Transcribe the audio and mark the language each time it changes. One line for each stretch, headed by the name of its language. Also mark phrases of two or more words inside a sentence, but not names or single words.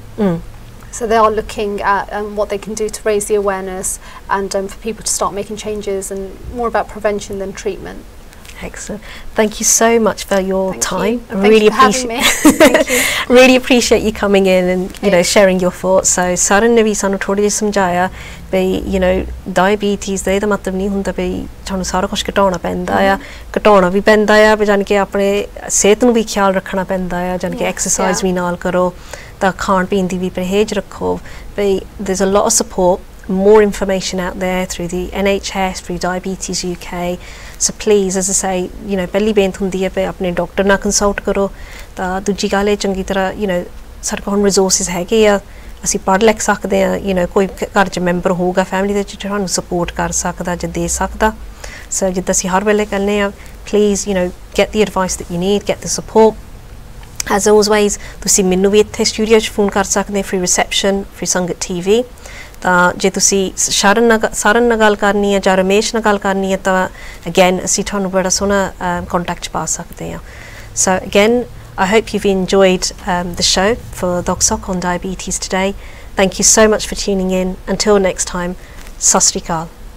English: So they are looking at what they can do to raise the awareness and for people to start making changes, and more about prevention than treatment. Excellent. Thank you so much for your time. I really appreciate Thank you. Really appreciate you coming in and you know, sharing your thoughts.
Punjabi: So ਸਰਨ ਨੇ ਵੀ ਸਾਨੂੰ ਥੋੜੀ ਜੀ ਸਮਝਾਇਆ ਭਾਈ,
English: you know,
Punjabi: diabetes ਦਾ ਏਦਾਂ ਮਤਲਬ ਨਹੀਂ ਹੁੰਦਾ ਭਾਈ ਥਾਨੂੰ ਸਾਰਾ ਕੁਝ ਘਟਾਉਣਾ ਪੈਂਦਾ ਆ, ਘਟਾਉਣਾ ਵੀ ਪੈਂਦਾ ਆ, ਜਾਨ ਕਿ ਆਪਣੇ ਸਿਹਤ ਨੂੰ ਵੀ ਖਿਆਲ ਰੱਖਣਾ ਪੈਂਦਾ ਆ, ਜਾਨ ਕਿ ਐਕਸਰਸਾਈਜ਼ ਵੀ ਨਾਲ ਕਰੋ, ਤਾਂ ਖਾਣ ਪੀਣ ਦੀ ਵੀ ਪਰਹੇਜ਼ ਰੱਖੋ.
English: ਬਈ there's a lot of support, more information out there through the NHS, through Diabetes UK. So please, as I say, you know,
Punjabi: ਪਹਿਲੀ ਬੇਨਤੀ ਹੁੰਦੀ ਹੈ ਵੀ ਆਪਣੇ ਡਾਕਟਰ ਨਾਲ ਕੰਸਲਟ ਕਰੋ. ਤਾਂ ਦੂਜੀ ਗੱਲ ਇਹ ਚੰਗੀ ਤਰ੍ਹਾਂ,
English: you know,
Punjabi: ਸਾਡੇ ਕੋਲ ਹੁਣ ਰਿਸੋਰਸਿਸ ਹੈਗੇ ਆ, ਅਸੀਂ ਪੜ੍ਹ ਲਿਖ ਸਕਦੇ ਆ,
English: you know,
Punjabi: ਕੋਈ ਘਰ 'ਚ ਮੈਂਬਰ ਹੋਊਗਾ ਫੈਮਿਲੀ ਦੇ ਵਿੱਚ ਤੁਹਾਨੂੰ ਸਪੋਰਟ ਕਰ ਸਕਦਾ ਜਾਂ ਦੇ ਸਕਦਾ. So ਜਿੱਦਾਂ ਅਸੀਂ ਹਰ ਵੇਲੇ ਕਹਿੰਦੇ ਆ,
English: please, you know, get the advice that you need, get the support. As always,
Punjabi: ਤੁਸੀਂ ਮੈਨੂੰ ਵੀ ਇੱਥੇ ਸਟੂਡੀਓ 'ਚ ਫੋਨ ਕਰ ਸਕਦੇ,
English: free reception, free Sangat TV.
Punjabi: ਤਾਂ ਜੇ ਤੁਸੀਂ ਸਾਰਨ ਨਾਲ ਗੱਲ ਕਰਨੀ ਹੈ ਜਾਂ ਰਮੇਸ਼ ਨਾਲ ਗੱਲ ਕਰਨੀ ਹੈ ਤਾਂ again ਅਸੀਂ ਤੁਹਾਨੂੰ ਬੜਾ ਸੋਹਣਾ contact 'ਚ ਪਾ ਸਕਦੇ ਹਾਂ.
English: So again, I hope you've enjoyed the show for Dukh Sukh on diabetes today. Thank you so much for tuning in. Until next time,
Punjabi: ਸਤ ਸ੍ਰੀ ਅਕਾਲ.